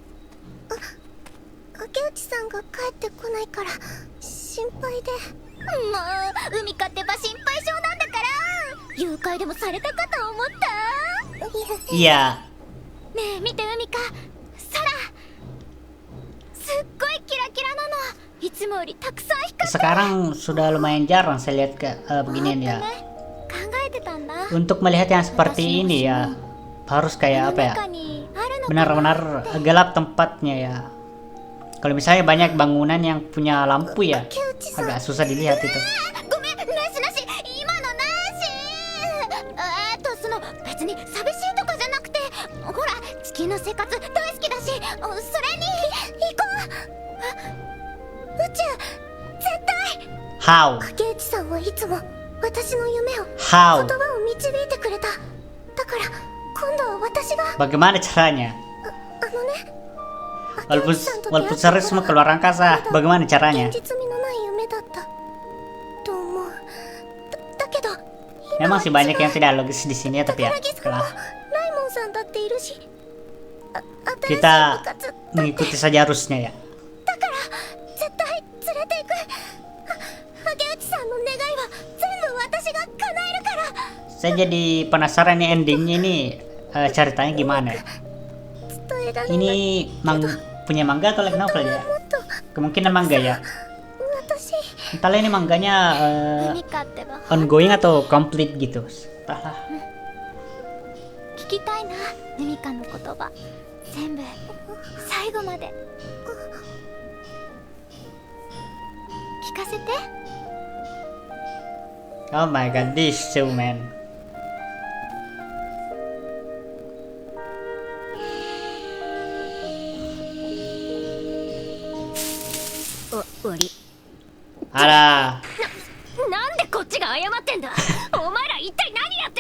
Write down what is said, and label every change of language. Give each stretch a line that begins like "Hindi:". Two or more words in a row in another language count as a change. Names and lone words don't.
Japanese: 竹内さんが帰ってこないから心配で。もう海かってば心配性なんだから。誘拐でもされたかと思った。
Indonesian: Iya,
Japanese: ねえ見て海か、空すっごいキラキラなの。いつもよりたくさん光って
Indonesian: sekarang sudah lumayan jarang saya lihat beginian ya.
Japanese: 考えてたんだ。
Indonesian: Untuk melihat yang seperti ini ya harus kayak apa ya?
Japanese: 中にあるのかな。
Indonesian: Benar-benar gelap tempatnya ya. Kalau misalnya banyak bangunan yang punya lampu ya,
Japanese: 竹内さん
Indonesian: agak susah dilihat itu.
Japanese: ごめん、なしなし、今のなし。その別に寂しいとかじゃなくて、ほら地球の生活大好きだし、それに行こう。宇宙絶対。
English: How?
Japanese: 竹内さんはいつも私の夢を、
English: How?
Japanese: 言葉を導いてくれた。だから今度は私が
Indonesian: Bagaimana caranya?
Japanese: ね、
Indonesian: Walaupun serius mau keluar angkasa, bagaimana
Japanese: 現
Indonesian: caranya?
Japanese: 実味のない夢だったと思う。だけど
Indonesian: Memang sih banyak yang tidak logis di sini ya, tapi ya
Japanese: 桜木さんも
Indonesian: setelah
Japanese: ライモンさんだっているし、新しい
Indonesian: kita
Japanese: 部活
Indonesian: mengikuti saja arusnya ya.
Japanese: だから絶対連れて行く。竹内さんの願いは全部私が叶えるから。
Indonesian: Saya jadi penasaran nih endingnya ini ceritanya gimana ya?
Japanese: 伝えられない。
Indonesian: Ini punya manga atau
English: light novel
Indonesian: ya?
Japanese: もっと
Indonesian: Kemungkinan manga ya.
Japanese: 私
Indonesian: Entahlah ini manganya
Japanese: 海かってば
Indonesian: ongoing atau complete gitu. Entahlah.
Japanese: 聞きたいな、海かの言葉全部最後まで聞かせて。
English: Oh my god, this show man.
Japanese: 終わり。あら、なんでこっちが謝ってんだ。お前ら一体何やって。